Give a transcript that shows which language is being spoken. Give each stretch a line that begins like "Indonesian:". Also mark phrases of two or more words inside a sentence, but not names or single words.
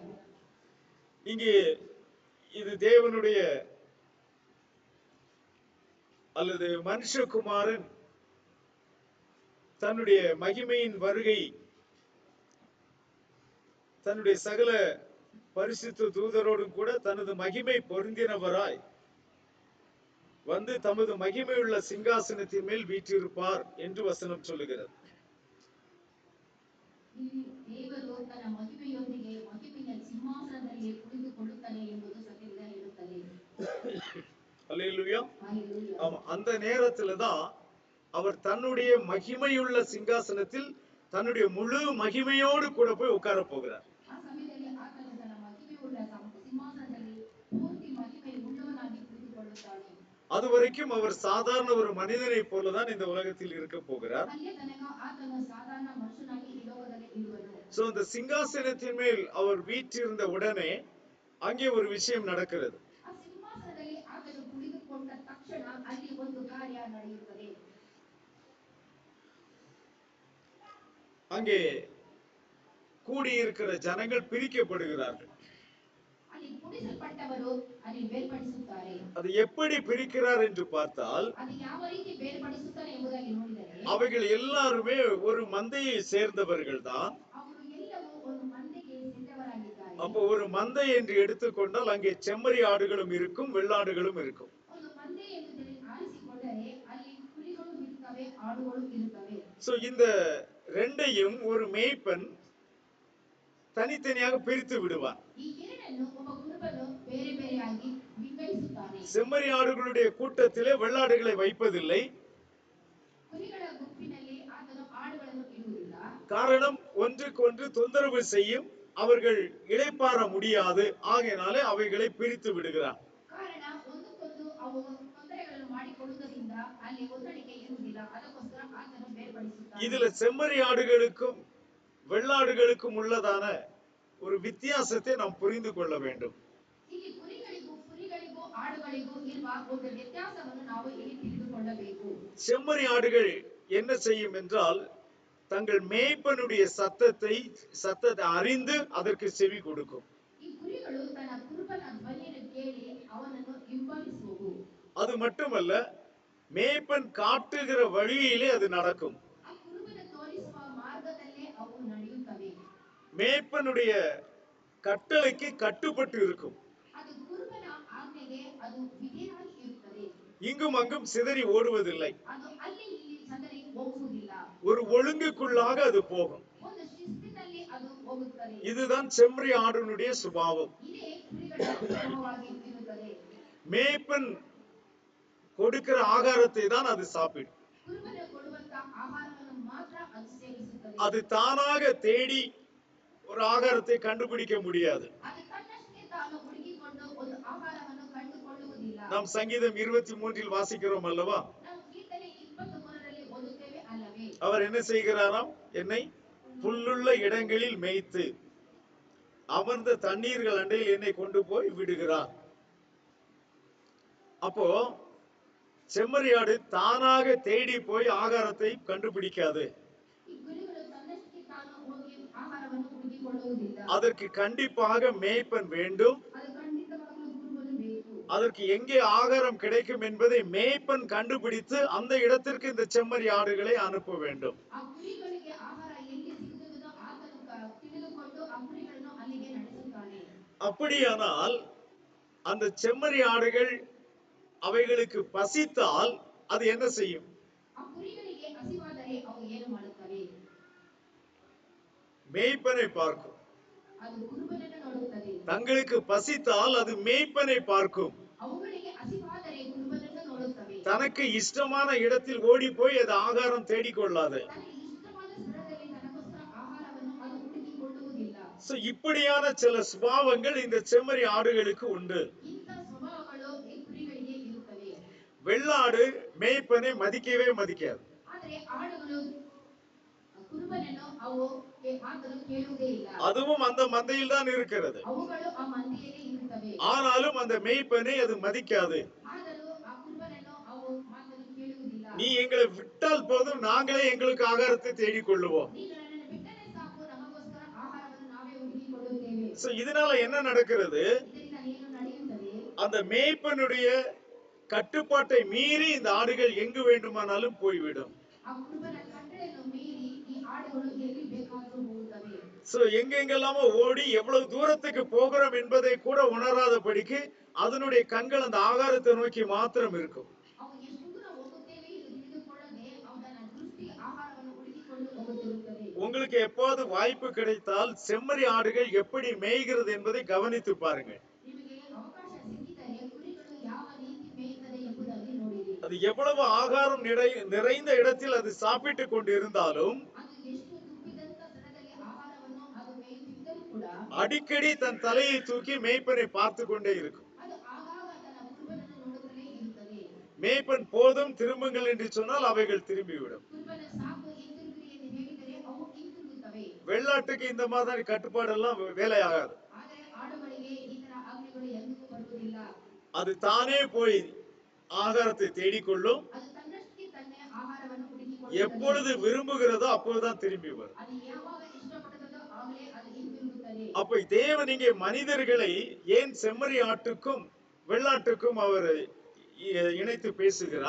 Tamil: இங்கே இது தேவனுடைய அல்லது மனுஷகுமாரன் தன்னுடைய மகிமையின் வருகை தன்னுடைய சகல பரிசுத்த தூதரோடும் கூட தனது மகிமை பொருந்தினவராய் வந்து தமது மகிமையுள்ள சிங்காசனத்தின் மேல் வீற்றிருப்பார் என்று வசனம் சொல்லுகிறது.
Kannada: ಇಲ್ಲಿ ದೇವರು ತನ್ನ ಮಹಿಮೆಯೊಂದಿಗೆ ಮಹಿಮೆಯ ಸಿಂಹಾಸನದಲ್ಲಿ ಕುಳಿತುಕೊಳ್ಳುತ್ತಾನೆ ಎಂಬುದು ಸತ್ಯದಿಂದ ಹೇಳುತ್ತದೆ.
Tamil: அல்லேலூயா. ஹல்லேலூயா. ஆமா, அந்த நேரத்துல தான் அவர் தன்னுடைய மகிமையுள்ள சிங்காசனத்தில் தன்னுடைய முழு மகிமையோடு கூட போய் உட்கார போகிறார்.
Kannada: ಆ ಸಮಯದಲ್ಲಿ ಆತನು ತನ್ನ ಮಹಿಮೆಯುಳ್ಳ ಸಿಂಹಾಸನದಲ್ಲಿ ಪೂರ್ತಿ ಮಹಿಮೆ ಉಳ್ಳವನಾಗಿ ಕುಳಿತುಕೊಳ್ಳುತ್ತಾನೆ.
Tamil: அது வரைக்கும் அவர் சாதாரண ஒரு மனிதனை போலதான் இந்த உலகத்தில் இருக்க போகிறார்.
Kannada: ಅಲ್ಲಿಯ ತನಕ ಆತನು ಸಾಧಾರಣ ಮನುಷ್ಯನಾಗಿ ಈ ಲೋಕದಲ್ಲಿ ಇರುವನು.
Tamil: சோ இந்த சிங்காசனத்தின் மேல் அவர் வீற்றிருந்த உடனே அங்கே ஒரு விஷயம் நடக்கிறது.
Kannada: ಆ ಸಿಂಹಾಸನದಲ್ಲಿ ಆತನು ಕುಳಿತುಕೊಂಡ ತಕ್ಷಣ ಅಲ್ಲಿ ಒಂದು ಕಾರ್ಯ ನಡೆಯುತ್ತದೆ.
Tamil: அங்கே கூடியிருக்கிற ஜனங்கள் பிரிக்கப்படுகிறார்கள்.
Kannada: ಅಲ್ಲಿ ಕುಡಿಸಲ್ಪಟ್ಟವರು ಅಲ್ಲಿ ಬೇರ್ಪಡಿಸುತ್ತಾರೆ.
Tamil: அது எப்படி பிரிக்கிறார் என்று பார்த்தால்,
Kannada: ಅದು ಯಾವ ರೀತಿ ಬೇರ್ಪಡಿಸುತ್ತಾರೆ ಎಂಬುದಾಗಿ ನೋಡಿದರೆ
Tamil: அவைகள் எல்லாருமே ஒரு மந்தையை சேர்ந்தவர்கள் தான்.
Kannada: ಅವರು ಎಲ್ಲವೂ ಒಂದು ಮಂದೆಗೆ ಸೇರಿದವರಾಗಿದ್ದಾರೆ.
Tamil: அப்போ ஒரு மந்தை என்று எடுத்துக்கொண்டால் அங்கே செம்மறி ஆடுகளும் இருக்கும், வெள்ளாடுகளும் இருக்கும்.
Kannada: ಒಂದು ಮಂದೆ ಎಂದು ಆರಿಸಿಕೊಂಡರೆ ಅಲ್ಲಿ ಕುರಿಗಳು ಇರುತ್ತವೆ, ಆಡುಗಳು ಇರುತ್ತವೆ.
Tamil: சோ இந்த ரெண்டையும் ஒரு மேய்ப்பன் தனித்தனியாக பிரித்து விடுவான்.
Kannada: ಈ ಎರಡನ್ನು ಒಬ್ಬ ಕುರುಬನು ಬೇರೆ ಬೇರೆಯಾಗಿ ವಿಂಗಡಿಸುತ್ತಾನೆ.
Tamil: செம்மறி ஆடுகளுடைய கூட்டத்திலே வெள்ளாடுகளை வைப்பதில்லை.
Kannada: ಕುರಿಗಳ ಗುಂಪಿನಲ್ಲಿ ಆತನು ಆಡುಗಳನ್ನು ಇಡುವುದಿಲ್ಲ.
Tamil: காரணம் ஒன்றுக்கொன்று தொந்தரவு செய்யும், அவர்கள் இளைப்பாற முடியாது, ஆகையினாலே அவைகளை பிரித்து விடுகிறான்.
Kannada: ಕಾರಣ ಒಂದಕ್ಕೊಂದು ಅವು ತೊಂದರೆಗಳನ್ನು ಮಾಡಿಕೊಳ್ಳುವುದರಿಂದ ಅಲ್ಲಿ ಹೊಂದಾಣಿಕೆ ಇರುವುದಿಲ್ಲ. ಅದಕ್ಕೋಸ್ಕರ ಆತನು ಬೇರ್ಪಡಿಸುತ್ತಾನೆ.
Tamil: இதுல செம்மறி ஆடுகளுக்கும் வெள்ளாடுகளுக்கும் உள்ளதான ஒரு வித்தியாசத்தை நாம் புரிந்து கொள்ள வேண்டும்.
Kannada: ಇಲ್ಲಿ ಕುರಿಗಳಿಗೂ ಆಡುಗಳಿಗೂ ಇರುವ ಒಂದು ವ್ಯತ್ಯಾಸವನ್ನು ನಾವು ಇಲ್ಲಿ ತಿಳಿದುಕೊಳ್ಳಬೇಕು.
Tamil: செம்மறி ஆடுகள் என்ன செய்யும் என்றால் தங்கள் மேய்ப்பனுடைய சத்தத்தை அறிந்து அதற்கு செவி கொடுக்கும்.
Kannada: ಈ ಕುರಿಗಳು ತನ್ನ ಕುರುಬನ ಧ್ವನಿಯನ್ನು ಕೇಳಿ ಅವನನ್ನು ಹಿಂಬಾಲಿಸುವವು.
Tamil: அது மட்டுமல்ல, மேய்ப்பன் காட்டுகிற வழியிலே அது நடக்கும்.
Kannada: ಆ ಕುರುಬನ ತೋರಿಸುವ ಮಾರ್ಗದಲ್ಲೇ ಅವು ನಡೆಯುತ್ತವೆ.
Tamil: மேய்ப்பனுடைய கட்டளைக்கு கட்டுப்பட்டு இருக்கும்.
Kannada: ಅದು ಕುರುಬನ ಆಜ್ಞೆಗೆ ಅದು ವಿಧೇಯವಾಗಿ ಇರುತ್ತದೆ.
Tamil: இங்கும் அங்கும் சிதறி ஓடுவதில்லை.
Kannada: ಅದು ಅಲ್ಲಿ ಇಲ್ಲಿ ಚದರಿ ಹೋಗುವುದಿಲ್ಲ.
Tamil: ஒரு ஒழுங்குக்குள்ளாக அது போகும்.
Kannada: ಒಂದು ಶಿಸ್ತಿನಲ್ಲಿ ಅದು ಹೋಗುತ್ತದೆ.
Tamil: இதுதான் செம்மறி ஆடுனுடைய சுபாவம்.
Kannada: ಇದೇ ಕುರಿಗಳ ಸ್ವಭಾವವಾಗಿ ಇರುತ್ತದೆ.
Tamil: மேய்ப்பன் கொடுக்கிற ஆகாரத்தை தான் அது சாப்பிடும்.
Kannada: ಕುರುಬನ ಕೊಡುವಂತ ಆಹಾರವನ್ನು ಮಾತ್ರ ಅದು ಸೇವಿಸುತ್ತದೆ.
Tamil: அது தானாக தேடி ஒரு ஆகாரத்தை கண்டுபிடிக்க முடியாது.
Kannada: ಅದು ತನ್ನಷ್ಟಕ್ಕೆ ತಾನು ಹುಡುಕಿಕೊಂಡು ಒಂದು ಆಹಾರವನ್ನು ಕಂಡುಕೊಳ್ಳುವುದಿಲ್ಲ.
Tamil: நாம் சங்கீதம் 23 வாசிக்கிறோம் அல்லவா?
Kannada: ನಾವು ಕೀರ್ತನೆ 23ರಲ್ಲಿ ಓದುತ್ತೇವೆ ಅಲ್ಲವೇ?
Tamil: அவர் என்ன செய்கிறாராம்? என்னை புல்லுள்ள இடங்களில் மேய்த்து அமர்ந்த தண்ணீர்கள் அண்டையில் என்னை கொண்டு போய் விடுகிறார். அப்போ செம்மறியாடு தானாக தேடி போய் ஆகாரத்தை கண்டுபிடிக்காது.
Kannada: ಈ ಕುರಿಗಳು ತನ್ನಷ್ಟಕ್ಕೆ ತಾನು ಹೋಗಿ ಆಹಾರವನ್ನು ಹುಡುಕಿಕೊಳ್ಳುವುದಿಲ್ಲ.
Tamil: அதற்கு கண்டிப்பாக மேய்ப்பன் வேண்டும்.
Kannada: ಅದು ಖಂಡಿತವಾಗಲೂ ಕುರುಬನು ಬೇಕು.
Tamil: அதற்கு எங்கே ஆகாரம் கிடைக்கும் என்பதை மேய்ப்பன் கண்டுபிடித்து அந்த இடத்திற்கு இந்த செம்மறி ஆடுகளை அனுப்ப வேண்டும்.
Kannada: ಆ ಕುರಿಗಳಿಗೆ ಆಹಾರ ಎಲ್ಲಿ ಸಿಗುತ್ತದೋ ಆತನು ತಿಳಿದುಕೊಂಡು ಆ ಕುರಿಗಳನ್ನು ಅಲ್ಲಿಗೆ ನಡೆಸುತ್ತಾನೆ.
Tamil: அப்படியானால் அந்த செம்மறி ஆடுகள் அவைகளுக்கு பசித்தால் அது என்ன செய்யும்?
Kannada: ಆ ಕುರಿಗಳಿಗೆ ಹಸಿವಾದರೆ ಅವು ಏನು ಮಾಡುತ್ತವೆ?
Tamil: மேய்ப்பனை பார்க்கும்.
Kannada: ಅದು ಕುರುಬನನ್ನು ನೋಡುತ್ತದೆ.
Tamil: தங்களுக்கு பசித்தால் அது மேய்ப்பனை பார்க்கும்.
Kannada: ಅವುಗಳಿಗೆ ಹಸಿವಾದರೆ ಕುರುಬನನ್ನು ನೋಡುತ್ತವೆ.
Tamil: தனக்கு இஷ்டமான இடத்தில் ஓடி போய் அது ஆகாரம் தேடிக்கொள்ளாது.
Kannada: ತನಗೆ ಇಷ್ಟವಾದ ಸ್ಥಳದಲ್ಲಿ ತನಗೋಸ್ಕರ ಆಹಾರವನ್ನು ಅದು ಹುಡುಕಿಕೊಳ್ಳುವುದಿಲ್ಲ.
Tamil: சோ இப்படியான சில சுபாவங்கள் இந்த செம்மறி ஆடுகளுக்கு உண்டு.
Kannada: ಇಂಥ ಸ್ವಭಾವಗಳು ಈ ಕುರಿಗಳಿಗೆ ಇರುತ್ತವೆ.
Tamil: வெள்ளாடு மேய்ப்பனை மதிக்கவே மதிக்காது.
Kannada: ಆದರೆ ಆಡುಗಳು ಕುರುಬನನ್ನು ಅವು ಮಾತನ್ನು ಕೇಳುವುದೇ ಇಲ್ಲ.
Tamil: அதுவும் அந்த மந்தையில் தான் இருக்கிறது.
Kannada: ಅವುಗಳು ಆ ಮಂದೆಯಲ್ಲಿ ಇರುತ್ತವೆ.
Tamil: ஆனாலும் அந்த மேய்ப்பனை அது மதிக்காது.
Kannada: ಆದರೂ ಆ ಕುರುಬನನ್ನು ಅವು ಮಾತನ್ನು ಕೇಳುವುದಿಲ್ಲ.
Tamil: நீ எங்களை விட்டால் போதும், நாங்களே எங்களுக்கு ஆகாரத்தை தேடிக்கொள்ளுவோம்.
Kannada: ನೀನು ನನ್ನನ್ನು ಬಿಟ್ಟರೆ ಸಾಕು, ನಮಗೋಸ್ಕರ ಆಹಾರವನ್ನು ನಾವೇ ಹುಡುಕಿಕೊಳ್ಳುತ್ತೇವೆ.
Tamil: சோ இதனால என்ன நடக்கிறது?
Kannada: ಇದರಿಂದ ಏನು ನಡೆಯುತ್ತದೆ?
Tamil: அந்த மேய்ப்பனுடைய கட்டுப்பாட்டை மீறி இந்த ஆடுகள் எங்கு வேண்டுமானாலும் போய்விடும்.
Kannada: ಆ ಕುರುಬನ ಕಟ್ಟಳೆಯನ್ನು ಮೀರಿ ಈ ಆಡುಗಳು ಎಲ್ಲಿ ಬೇಕಾದರೂ ಹೋಗುತ್ತವೆ.
Tamil: சோ எங்கெங்கெல்லாமோ ஓடி எவ்வளவு தூரத்துக்கு போகிறோம் என்பதை கூட உணராதபடிக்கு அதனுடைய கண்கள் அந்த ஆகாரத்தை நோக்கி மாத்திரம் இருக்கும்.
Kannada: ಅವು ಎಷ್ಟು ದೂರ ಹೋಗುತ್ತೇವೆ ಎಂದು ತಿಳಿದುಕೊಳ್ಳದೆ ಅವು ತನ್ನ ದೃಷ್ಟಿ ಆಹಾರವನ್ನು ಹುಡುಕಿಕೊಂಡು ಹೋಗುತ್ತಿರುತ್ತದೆ.
Tamil: உங்களுக்கு எப்போது வாய்ப்பு கிடைத்தால் செம்மறி ஆடுகள் எப்படி மேய்கிறது என்பதை கவனித்து பாருங்கள்.
Kannada: ನಿಮಗೆ ಅವಕಾಶ ಸಿಕ್ಕಿದರೆ ಕುರಿಗಳು ಯಾವ ರೀತಿ ಮೇಯುತ್ತದೆ ಎಂಬುದಾಗಿ ನೋಡಿರಿ.
Tamil: அது எவ்வளவு ஆகாரம் நிறைந்த இடத்தில் அது சாப்பிட்டு கொண்டு இருந்தாலும்
Kannada: ಅದು ಎಷ್ಟು ತುಂಬಿದಂತ ಸ್ಥಳದಲ್ಲಿ ಆಹಾರವನ್ನು ಅದು ಮೇಯುತ್ತಿದ್ದರೂ ಕೂಡ
Tamil: அடிக்கடி தன் தலையை தூக்கி மேய்ப்பனை பார்த்து கொண்டே இருக்கும்.
Kannada: ಅದು ಆಗಾಗ ತನ್ನ ಕುರುಬನನ್ನು ನೋಡುತ್ತಲೇ ಇರುತ್ತದೆ.
Tamil: மேய்ப்பன் போதும் திரும்புங்கள் என்று சொன்னால் அவைகள் திரும்பிவிடும்.
Kannada: ಕುರುಬನ ಸಾಕು ಹಿಂತಿರುಗಿರಿ ಎಂದು ಹೇಳಿದರೆ ಅವು ಹಿಂತಿರುಗುತ್ತವೆ.
Tamil: வெள்ளாட்டுக்கு இந்த மாதிரி கட்டுப்பாடெல்லாம் வேலையாகாது.
Kannada: ಆದರೆ ಆಡುಗಳಿಗೆ ಈ ತರ ಆಜ್ಞೆಗಳು ಎಂದಿಗೂ ಬರುವುದಿಲ್ಲ.
Tamil: அது தானே போய் ஆகாரத்தை தேடிக்கொள்ளும்.
Kannada: ಅದು ತನ್ನಷ್ಟಕ್ಕೆ ತನ್ನೇ ಆಹಾರವನ್ನು
Tamil: எப்பொழுது
Kannada: ಹುಡುಕಿಕೊಳ್ಳುತ್ತದೆ.
Tamil: விரும்புகிறதோ அப்போதுதான் திரும்பி வரும்.
Kannada: ಅದು ಯಾವಾಗ ಇಷ್ಟಪಡುತ್ತದೋ ಆಗಲೇ ಅದು ಹಿಂತಿರುಗುತ್ತದೆ.
Tamil: அப்ப தேவன் இங்கே மனிதர்களை ஏன் செம்மறி ஆட்டுக்கும் வெள்ளாட்டுக்கும் அவர் இணைத்து பேசுகிறார்?